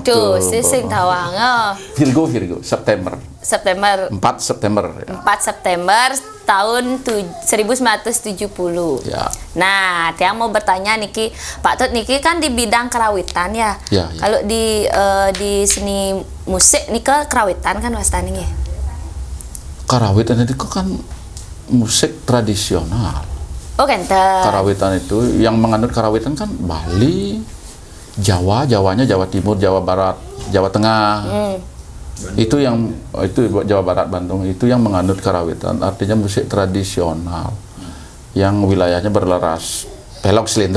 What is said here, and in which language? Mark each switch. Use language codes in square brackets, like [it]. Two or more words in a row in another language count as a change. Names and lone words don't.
[ban] tuh sing tawang. [id] Virgo September. 4 September ya. 4 September tahun 1970. Ya. Nah, tiang mau bertanya niki, Pak Tut niki kan di bidang kerawitan ya. Ya. Kalau di seni musik nika kerawitan kan [ban] wastani nggih. [id] Karawitan itu kan musik tradisional. [ban] Oh, kenten. [id] Karawitan itu yang menganut karawitan kan Bali, Jawanya Jawa Timur, Jawa Barat, Jawa Tengah. Itu Jawa Barat, Bandung itu yang menganut karawitan, artinya musik tradisional yang wilayahnya berlaras pelok selendro.